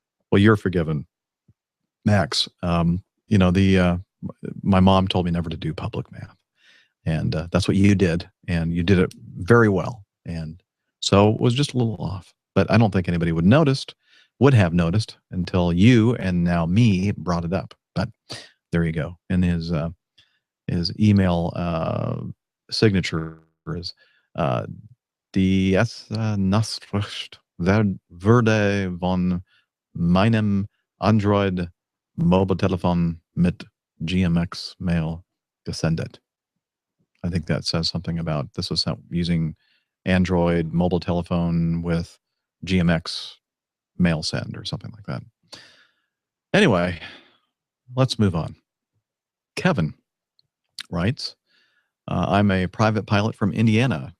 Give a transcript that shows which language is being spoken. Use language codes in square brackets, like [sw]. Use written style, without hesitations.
[en] Well, you're forgiven, Max. You know, my mom told me never to do public math, and that's what you did, and you did it very well, and so it was just a little off. But I don't think anybody would have noticed until you and now me brought it up. But there you go. And his email signature is [de] DS Nachricht werde von meinem Android Mobiltelefon mit GMX Mail gesendet. [en] I think that says something about this was using Android mobile telephone with GMX mail send or something like that. Anyway, let's move on. Kevin writes, I'm a private pilot from Indiana.